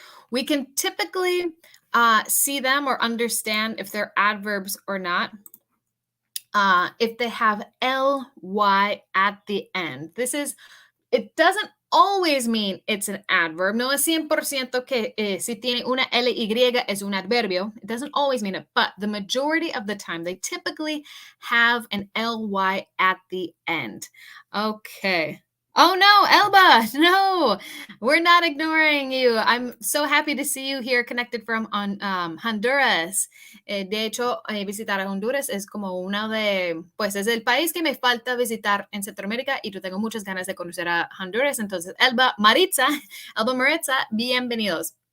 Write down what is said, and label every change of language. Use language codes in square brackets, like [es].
[en] We can typically see them or understand if they're adverbs or not if they have ly at the end. It doesn't always mean it's an adverb. [es] No es 100% que si tiene una ly es un adverbio. [en] It doesn't always mean it, but the majority of the time, they typically have an ly at the end. Okay. Oh no, Elba, no, we're not ignoring you. I'm so happy to see you here connected from Honduras. [es] De hecho, visitar a Honduras es como una de, pues es el país que me falta visitar en Centroamérica y yo tengo muchas ganas de conocer a Honduras. Entonces, Elba Maritza, bienvenidos.